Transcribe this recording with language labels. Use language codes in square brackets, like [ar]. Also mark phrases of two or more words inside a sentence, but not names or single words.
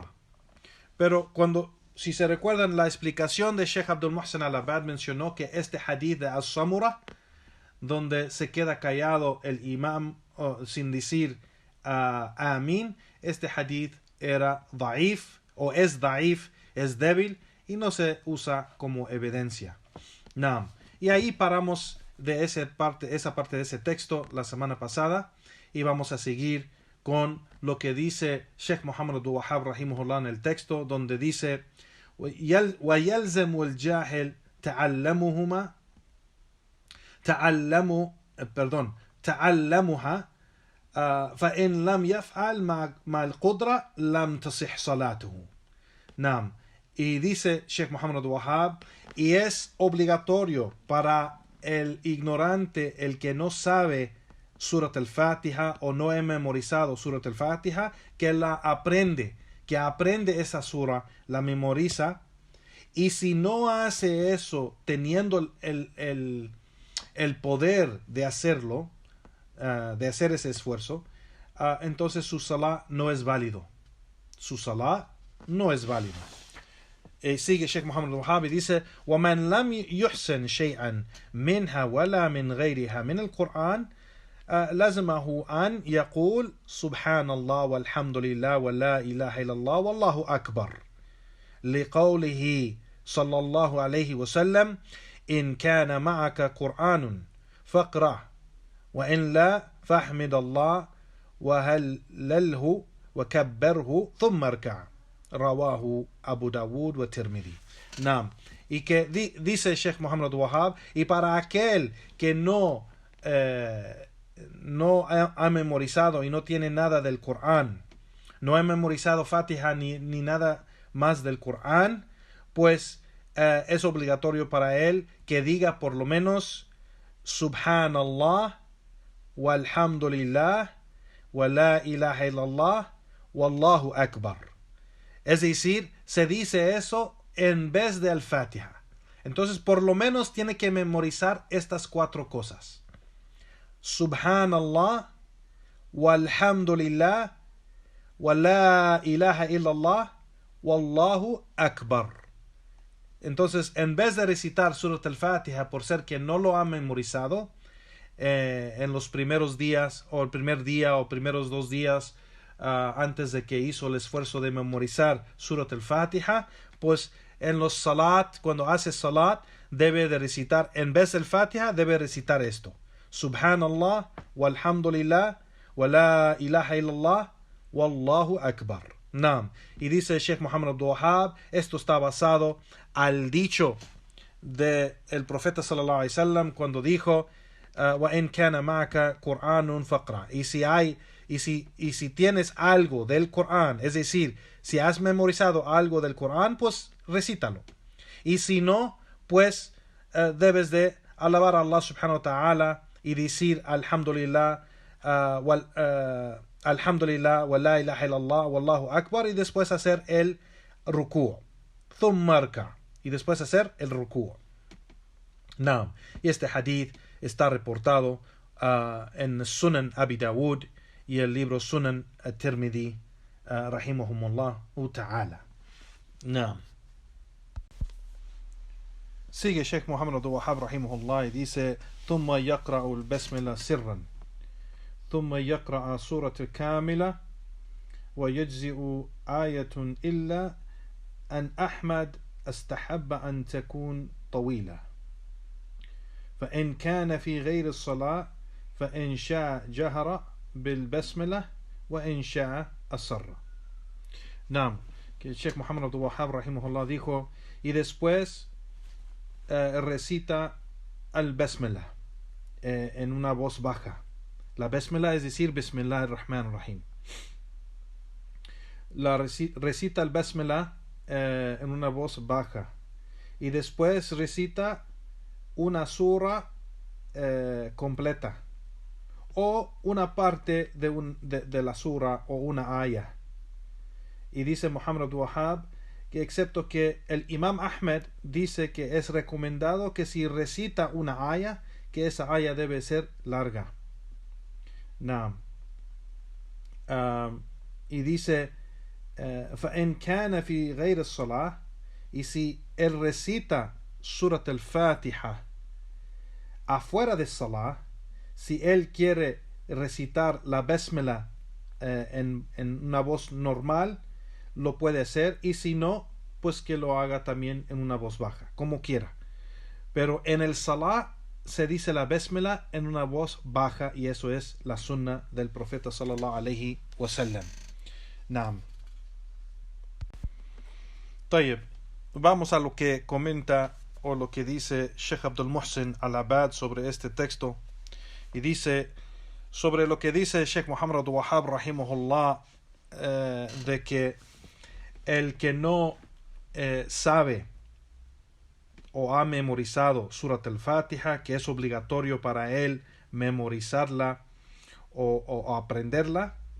[es] Pero si se recuerdan, la explicación de Sheikh Abdul Muhsin al-Abad mencionó que este hadith de As-Samura, donde se queda callado el imam sin decir Amén, este hadith era daif, o es daif, es débil, y no se usa como evidencia. No. Y ahí paramos de esa parte de ese texto la semana pasada, y vamos a seguir con lo que dice Sheikh Muhammad Wahab rahimahullah en el texto, donde dice [ar] وَيَلْزَمُ الْجَاهِلْ تعلمها فإن لم يفعل مع القدرة لم تصح صلاته. [es] نعم. Y dice Sheikh Muhammad Wahab, y es obligatorio para el ignorante, el que no sabe Surat al-Fatiha o no he memorizado Surat al-Fatiha, que la aprende, que aprende esa sura, la memoriza, y si no hace eso teniendo el poder de hacerlo, de hacer ese esfuerzo, entonces su salah no es válido. Su salah no es válido. Sigue Sheikh Muhammad al-Wahhab y dice [ar] وَمَنْ لَمْ يُحْسِنْ شَيْئًا مِنْهَا وَلَا مِنْ غَيْرِهَا مِنَ القرآن لازمه أن يقول سبحان الله والحمد لله ولا إله إلا الله والله أكبر لقوله صلى الله عليه وسلم إن كان معك قرآن فاقرأ وإن لا فاحمد الله وهلله وكبره ثم اركع رواه أبو داود والترمذي. نعم. [es] Y que dice Sheikh Muhammad Wahab, y para aquel que no ha memorizado y no tiene nada del Corán, no ha memorizado Fatiha ni nada más del Corán, pues es obligatorio para él que diga por lo menos [ar] سبحان الله والحمد لله ولا إله إلا الله والله أكبر. [es] Es decir, se dice eso en vez de al-Fatiha. Entonces, por lo menos tiene que memorizar estas 4 cosas. [ar] سبحان الله والحمد لله ولا إله إلا الله والله أكبر. [es] Entonces, en vez de recitar Surat al-Fatiha por ser que no lo ha memorizado, en los primeros días, o el primer día, o primeros 2 días, antes de que hizo el esfuerzo de memorizar Surat al-Fatiha, pues en los salat, cuando hace salat, debe de recitar, en vez del Fatiha, debe recitar esto: [ar] سبحان الله والحمد لله ولا إله إلا الله والله أكبر. [es] Naam. Y dice Sheikh Muhammad Abdul Wahhab, esto está basado al dicho del profeta [ar] صلى الله عليه وسلم [es] cuando dijo: [ar] وإن كان معك قرآن فاقرأ. [es] Y si tienes algo del Corán, es decir, si has memorizado algo del Corán, pues recítalo. Y si no, pues debes de alabar a Allah [ar] سبحانه وتعالى [es] y decir [ar] الحمد لله الحمد لله ولا إله إلا الله والله أكبر, [es] y después hacer el ruku', [ar] ثم اركع, [es] y después hacer el ruku'. Naam. Y este hadith está reportado en Sunan Abi Dawud y el libro Sunan At-Tirmidhi, [ar] رحمهم الله تعالى. [es] Naam. Sigue Sheikh Muhammad Abdul Wahhab rahimahullah y dice: [ar] ثم يقرأ البسملة سرا ثم يقرأ سورة كاملة ويجزئ آية إلا أن أحمد استحب أن تكون طويلة فإن كان في غير الصلاة فإن شاء جهر بالبسملة وإن شاء أسر. [es] Naam, que el Sheikh Muhammad Abdul Wahhab rahimahullah dijo: y después recita al Basmala en una voz baja. La Basmala es decir, [ar] بسم الله الرحمن الرحيم. [es] Recita el Basmala en una voz baja. Y después recita una sura completa, o una parte de la sura, o una aya. Y dice Muhammad Abdul Wahhab que excepto que el Imam Ahmed dice que es recomendado que si recita una aya, que esa aya debe ser larga. Naam. Y dice [ar] فَإِنْ كَانَ فِي غَيْرِ الصَّلَاةِ, [es] y si él recita Surat al-Fatiha afuera de Salah, si él quiere recitar la Basmala en una voz normal, lo puede hacer, y si no, pues que lo haga también en una voz baja, como quiera. Pero en el Salah se dice la Basmala en una voz baja, y eso es la sunna del profeta [ar] صلى الله عليه وسلم. نعم طيب, [es] vamos a lo que comenta o lo que dice Sheikh Abdul Muhsin Al-Abad sobre este texto. Y dice, sobre lo que dice Sheikh Muhammad Abdul Wahhab rahimahullah, de que el que no sabe o ha memorizado Surat al-Fatiha, que es obligatorio para él memorizarla o aprenderla,